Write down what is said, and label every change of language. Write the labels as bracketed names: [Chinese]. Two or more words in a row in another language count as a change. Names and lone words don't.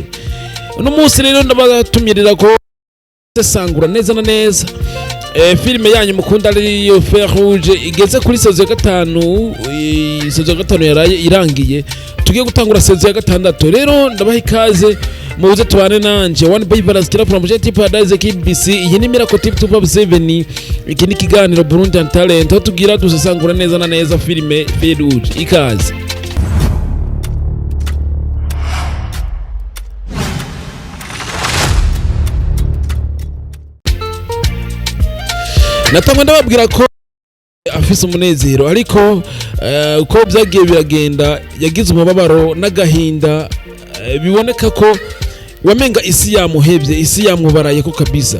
[Rundi] Uno munsi rero ndabatumirira ko sangura neza na neza filime yanyu mukunda ariyo Fer Rouge igeze kuri saison ya 5, saison ya 5 yaraye irangiye, tugiye gutangura saison ya 6. Rero ndabaha ikaze muze tubane nanje [English] one baby [Rundi] barazikira from Jet Paradise KBC. Iyi ni Miracle Tip 257, iki ni kiganiro Burundi and Talent, aho tugira dusasangura neza na neza filime Fer Rouge. Ikaze. Natangwa ndababwira ko afise umunezero, ariko uko byagiye biragenda yagize umubabaro n'agahinda, biboneka ko wamenga isi yamuhebye, isi yamubaraye ko kabisa.